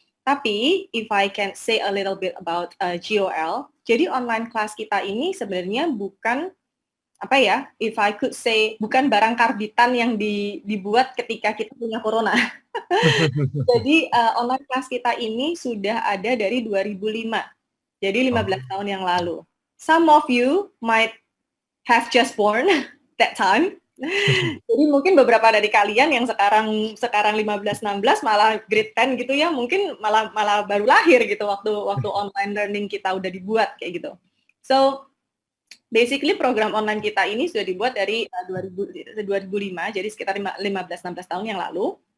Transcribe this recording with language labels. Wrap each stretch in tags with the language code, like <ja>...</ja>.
<id>Tapi</id> <en>if I can say a little bit about</en> <id>GOL, jadi online class kita ini sebenarnya bukan apa ya,</id> <en>if I could say,</en> <id>bukan barang karbitan yang dibuat ketika kita punya corona. Jadi online class kita ini sudah ada dari 2005. Jadi 15 tahun yang lalu.</id> <en>Some of you might have just born that time.</en> <id>Jadi mungkin beberapa dari kalian yang sekarang 15-16 malah grade 10 gitu ya, mungkin malah baru lahir gitu waktu online learning kita udah dibuat kayak gitu.</id> <en>So basically</en> <id>program online kita ini sudah dibuat dari 2005, jadi sekitar 15-16 tahun yang lalu.</id>